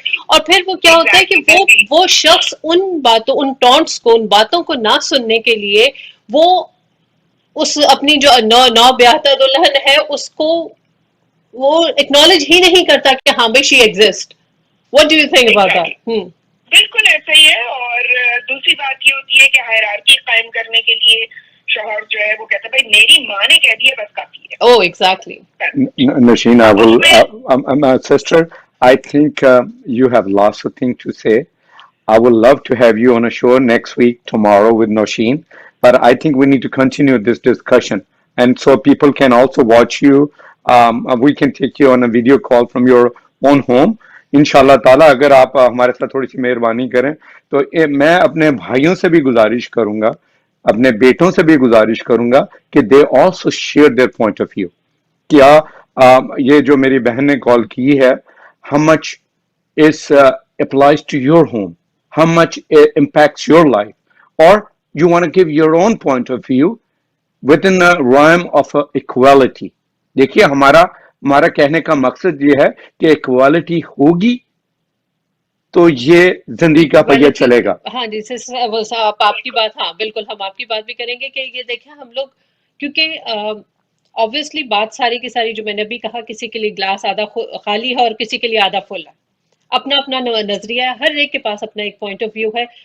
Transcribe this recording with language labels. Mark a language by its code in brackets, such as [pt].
[ur] اور پھر وہ کیا ہوتا ہے کہ وہ شخص ان باتوں، ان ٹونٹس کو، ان باتوں کو نہ سننے کے لیے وہ اس اپنی جو نو بیاہتا دلہن ہے اس کو وہ اکنالج ہی نہیں کرتا کہ ہاں بھائی [en] She exist. What do you think about that? [ur] بالکل ایسا ہی ہے. اور دوسری بات یہ ہوتی ہے کہ ہائرارکی قائم کرنے کے لیے شوہر جو ہے وہ کہتا ہے بھائی میری ماں نے کہہ دیا بس کافی ہے. [en] Oh, exactly. Nasheen, I will, sister, I think you have lots of things to say. I would love to have you on a show next week, tomorrow with Nosheen, but I think we need to continue this discussion. And so people can also watch you. We can take you on a video call from your own home. [ur] انشاءاللہ تعالیٰ اگر آپ ہمارے ساتھ تھوڑی سی مہربانی کریں تو میں اپنے بھائیوں سے بھی گزارش کروں گا، اپنے بیٹوں سے بھی گزارش کروں گا کہ [en] They also share their point of view. [ur] کیا یہ جو میری بہن نے کال کی ہے، [en] how much is applies to your home, how much it impacts your life, or you want to give your own point of view within the realm of equality. [ur] دیکھیے ہمارا کہنے کا مقصد یہ ہے کہ ایکوالٹی ہوگی تو یہ زندگی کا پہیہ چلے گا. ہاں جی آپ کی بات، ہاں بالکل ہم آپ کی بات بھی کریں گے کہ یہ دیکھیں ہم لوگ، کیونکہ obviously بات ساری کی ساری جو میں نے بھی کہا، کسی کے لیے گلاس آدھا خالی ہے اور کسی کے لیے آدھا فل ہے، اپنا اپنا نظریہ ہے، ہر ایک کے پاس اپنا ایک پوائنٹ آف ویو ہے.